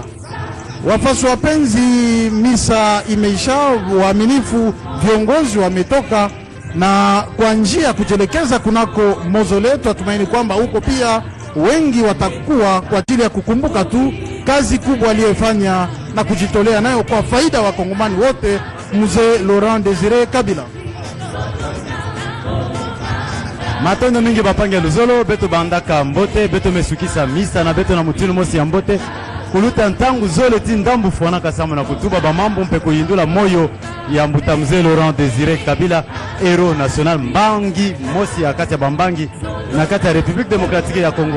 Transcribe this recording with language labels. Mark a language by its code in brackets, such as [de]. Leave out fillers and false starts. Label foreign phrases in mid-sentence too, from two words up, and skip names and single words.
[sw] Wafasi wapenzi, misa imeisha, waaminifu viongozi wametoka, na kwa njia ya kujelekeza kunako mausoleo, tunatumai kwamba huko pia wengi watakuwa kwa ajili ya kukumbuka tu kazi kubwa aliyofanya na kujitolea nayo kwa faida wa Kongomani wote, Mzee Laurent Désiré Kabila. [ktu] Matondo mingi bapange luzolo beto bandaka mbote beto mesukisa misa na beto na mutinu mosi ya mbote kuluta ntangu zole ti ndambu fona kasama na kutuba ba mambo mpe kuyindula moyo ya mbuta Mzee Laurent Désiré Kabila, [fr] héros national [ktu] mbangi mosi ya kati ya bambangi na kati ya [fr] République démocratique [ktu] ya Congo.